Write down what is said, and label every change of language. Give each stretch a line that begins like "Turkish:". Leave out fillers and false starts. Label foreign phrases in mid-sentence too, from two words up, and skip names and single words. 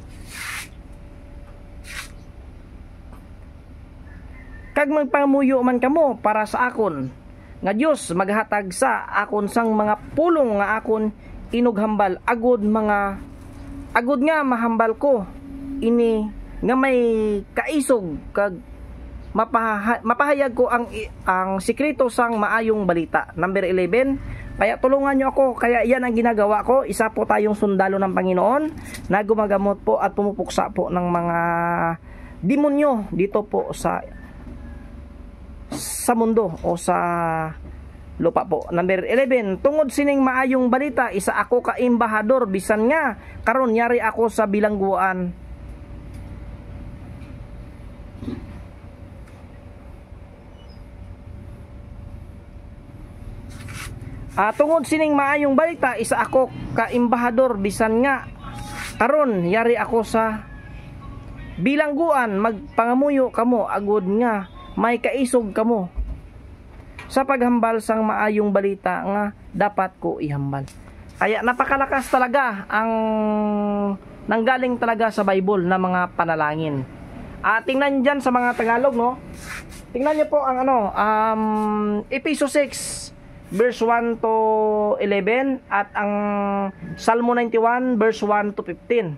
Hiligaynon: Kag magpangamuyo man kamo para sa akon nga Dios maghatag sa akon sang mga pulong nga akon inughambal agud nga mahambal ko ini nga may kaisog kag mapahayag ko ang sikreto sang maayong balita. Number 11.
Filipino: Kaya tulungan nyo ako. Kaya yan ang ginagawa ko. Isa po tayong sundalo ng Panginoon na gumagamot po at pumupuksa po ng mga demonyo dito po sa mundo o sa lupa po. Number 11.
Hiligaynon: Tungod sining maayong balita, isa ako ka embahador bisan nga karon yari ako sa bilangguan. Tungod sining maayong balita, isa ako ka embahador bisan nga karon yari ako sa bilangguan. Magpangamuyo kamo agud nga may kaisog kamo sa paghambal sang maayong balita nga dapat ko ihambal.
Filipino: Kaya napakalakas talaga ang nanggaling talaga sa Bible na mga panalangin. Tingnan dyan sa mga Tagalog, no? Tingnan nyo po ang Efeso 6 verse 1 to 11 at ang Salmo 91 verse 1 to 15.